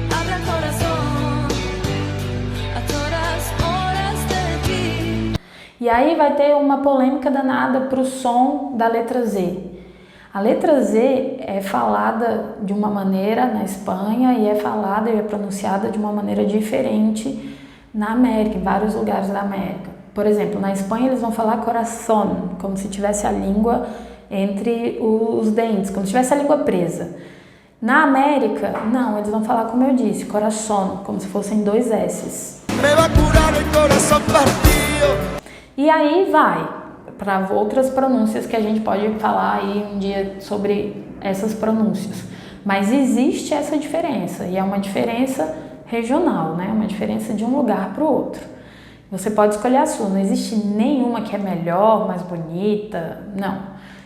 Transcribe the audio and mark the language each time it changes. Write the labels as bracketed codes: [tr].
[es] Habla corazón, a todas horas de ti. [pt] E aí vai ter uma polêmica danada para o som da letra Z. A letra Z é falada de uma maneira na Espanha e é falada e é pronunciada de uma maneira diferente na América, em vários lugares da América. Por exemplo, na Espanha eles vão falar coração, como se tivesse a língua entre os dentes, como se tivesse a língua presa. Na América, não, eles vão falar como eu disse, coração, como se fossem 2 S's. [es] Me va a curar el corazón partido. [pt] E aí vai para outras pronúncias que a gente pode falar aí um dia sobre essas pronúncias. Mas existe essa diferença, e é uma diferença regional, né? Uma diferença de um lugar para o outro. Você pode escolher a sua, não existe nenhuma que é melhor, mais bonita, não.